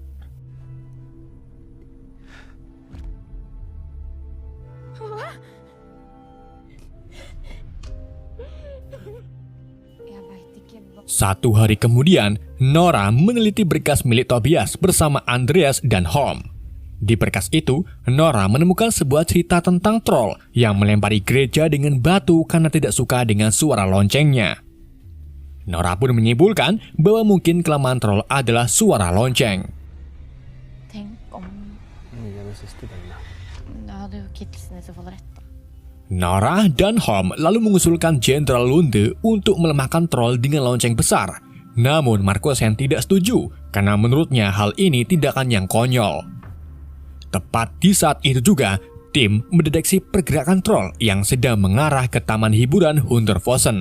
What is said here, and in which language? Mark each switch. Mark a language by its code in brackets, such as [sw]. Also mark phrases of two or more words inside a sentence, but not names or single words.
[id] Satu hari kemudian, Nora meneliti berkas milik Tobias bersama Andreas dan Holm. Di berkas itu, Nora menemukan sebuah cerita tentang troll yang melempari gereja dengan batu karena tidak suka dengan suara loncengnya. Nora pun menyimpulkan bahwa mungkin kelemahan troll adalah suara lonceng. [no] Tenk om det hadde jo Kitsnes fått rett. [id] Nora dan Holm lalu mengusulkan Jenderal Lunde untuk melemahkan troll dengan lonceng besar. Namun Markusen tidak setuju karena menurutnya hal ini tindakan yang konyol. Tepat di saat itu juga, tim mendeteksi pergerakan troll yang sedang mengarah ke taman hiburan Hunderfossen.